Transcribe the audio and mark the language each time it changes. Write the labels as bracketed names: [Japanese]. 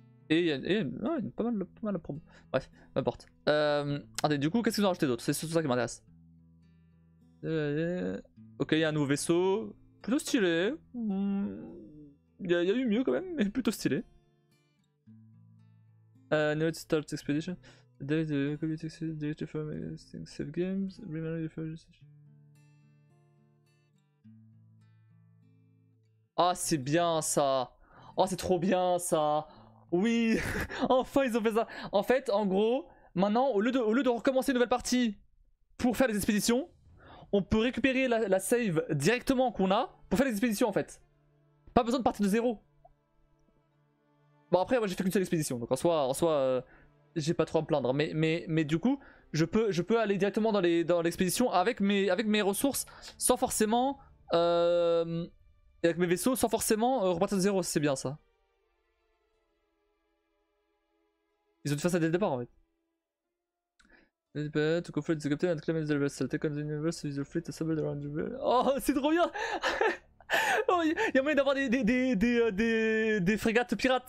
[French] Et il y a pas mal de promo. Bref, peu importe. Attendez, du coup, qu'est-ce qu'ils ont rajouté d'autre? C'est surtout ça qui m'intéresse. Ok, il y a un nouveau vaisseau. Plutôt stylé. Il y a eu mieux quand même, mais plutôt stylé. [English] New Start Expedition. There is a community directory for save games. Remember [French] Ah, c'est bien ça. Oh, c'est trop bien ça. Oui, enfin ils ont fait ça. En fait, en gros, maintenant, au lieu de recommencer une nouvelle partie pour faire les expéditions, on peut récupérer la save directement qu'on a pour faire les expéditions en fait. Pas besoin de partir de zéro. Bon après, moi j'ai fait qu'une seule expédition, donc en soi j'ai pas trop à me plaindre. Mais du coup, je peux aller directement dans l'expédition avec mes ressources sans forcément... avec mes vaisseaux sans forcément repartir de zéro, c'est bien ça. Ils ont dû faire ça dès le départ en fait. [English] To confront the captain and claim the vessel. Take on the universe with your fleet assembled around the... [French] Oh, c'est trop bien. Oh, y a moyen d'avoir des frégates pirates.